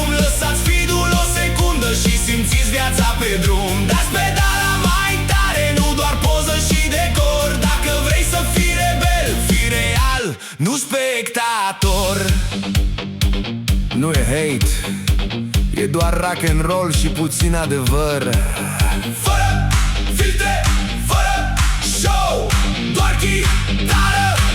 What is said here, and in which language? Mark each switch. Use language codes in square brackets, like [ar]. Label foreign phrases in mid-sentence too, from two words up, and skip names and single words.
[ro] Lăsați feed-ul o secundă și simțiți viața pe drum. Dați pedala mai tare, nu doar poză și decor. Dacă vrei să fii rebel, fii real, nu spectator. Nu e hate, e doar [en] rock and roll [ro] și puțin adevăr. Fără filtre, fără show, doar chitară